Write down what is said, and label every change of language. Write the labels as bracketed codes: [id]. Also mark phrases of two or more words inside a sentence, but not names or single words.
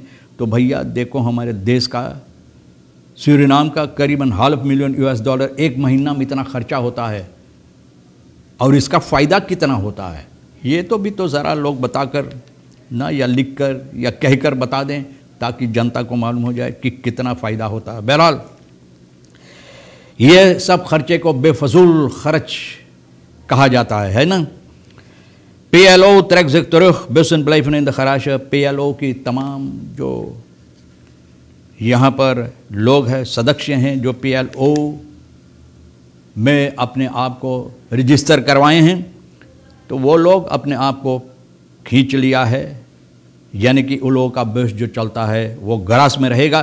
[hns] तो भैया देखो हमारे देश का सूरीनाम का करीबन [en] $500 million US [hns] डॉलर एक महीना में इतना खर्चा होता है, और इसका फ़ायदा कितना होता है ये तो भी तो ज़रा लोग बताकर ना, या लिख कर या कहकर बता दें, ताकि जनता को मालूम हो जाए कि कितना फ़ायदा होता है। बहरहाल ये सब खर्चे को बेफजूल खर्च कहा जाता है ना। [nl] PLO trekt zich terug, bussen blijven in de garage। [hns] PLO की तमाम जो यहाँ पर लोग हैं, सदस्य हैं जो PLO में अपने आप को रजिस्टर करवाए हैं, तो वो लोग अपने आप को खींच लिया है, यानी कि उन लोगों का बस जो चलता है वो गरास में रहेगा।